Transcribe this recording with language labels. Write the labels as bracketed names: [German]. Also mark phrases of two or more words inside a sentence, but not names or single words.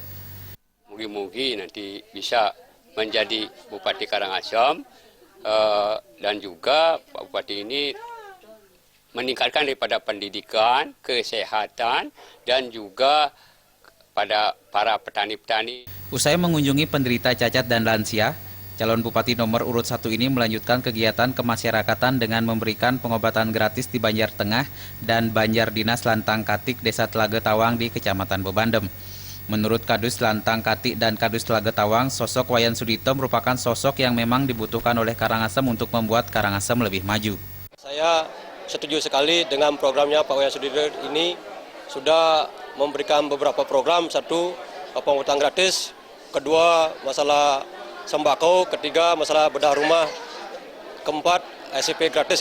[Indonesian] Mugi-mugi nanti bisa menjadi Bupati Karangasem dan juga Pak Bupati ini meningkatkan daripada pendidikan, kesehatan dan juga pada para petani-petani. Usai mengunjungi penderita cacat dan lansia, calon Bupati nomor urut 1 ini melanjutkan kegiatan kemasyarakatan dengan memberikan pengobatan gratis di Banjar Tengah dan Banjar Dinas Lantang Katik Desa Telaga Tawang di Kecamatan Bebandem. Menurut Kadus Lantang Katik dan Kadus Telaga Tawang, sosok Wayan Sudirte merupakan sosok yang memang dibutuhkan oleh Karangasem untuk membuat Karangasem lebih maju. Saya setuju sekali dengan programnya Pak Wayan Sudirte ini, sudah memberikan beberapa program. Satu, pengobatan gratis. Kedua, masalah sembako, ketiga masalah bedah rumah, keempat SCP gratis.